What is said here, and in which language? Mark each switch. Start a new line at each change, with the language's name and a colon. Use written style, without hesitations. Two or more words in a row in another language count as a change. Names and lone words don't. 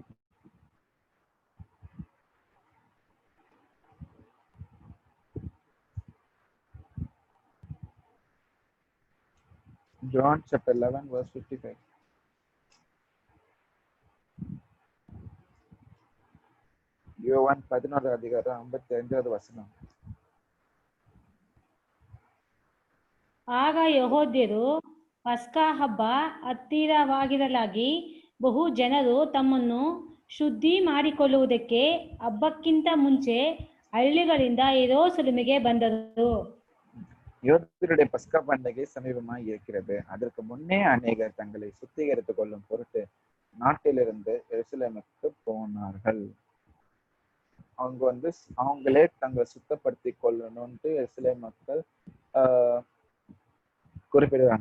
English: John chapter 11 verse 55.
Tamil: யோவான் 11ஆம் அதிகாரம் 55ஆவது வசனம்.
Kannada: ಆಗ ಯೆಹೂದ್ಯರು ಪಸ್ಕಾ ಹಬ್ಬ ಹತ್ತಿರವಾಗಿರಲಾಗಿ ಬಹು ಜನರು ತಮ್ಮನ್ನು ಶುದ್ಧಿ ಮಾಡಿಕೊಳ್ಳುವುದಕ್ಕೆ ಹಬ್ಬಕ್ಕಿಂತ ಮುಂಚೆ ಹಳ್ಳಿಗಳಿಂದ ಯೆರೂಸಲೇಮಿಗೆ ಬಂದರು.
Tamil: யூதருடைய பஸ்கா பண்டிகை சமீபமாய் இருக்கிறது. அதற்கு முன்னே அநேகர் தங்களை சுத்திகரித்துக் கொள்ளும் பொருட்டு நாட்டிலிருந்து எருசலேமுக்கு போனார்கள். அவங்க அவங்களே தங்களை சுத்தப்படுத்தி கொள்ளணும்ட்டு எருசலேம் மக்கள் குறிப்பிடுறாங்க.